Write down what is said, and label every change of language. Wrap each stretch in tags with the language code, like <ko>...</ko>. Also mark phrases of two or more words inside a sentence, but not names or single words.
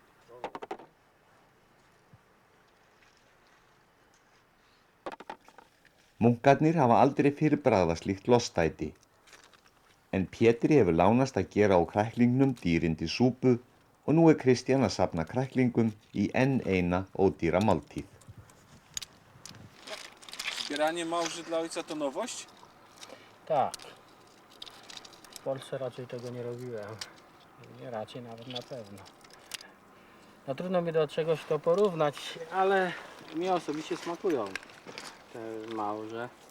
<is>Munkarnir hafa aldrei fyrirbragðað slíkt lostæti, en Pétri hefur lánast að gera á kræklingnum dýrindi súpu og nú Kristján að safna kræklingum í enn eina ódýra máltíð.</is> <pl>Zbieranie małży dla ojca to nowość? Tak. W Polsce raczej tego nie robiłem. Nie raczej, nawet na pewno. No trudno mi do czegoś to porównać, ale mi osobiście smakują te małże.</pl>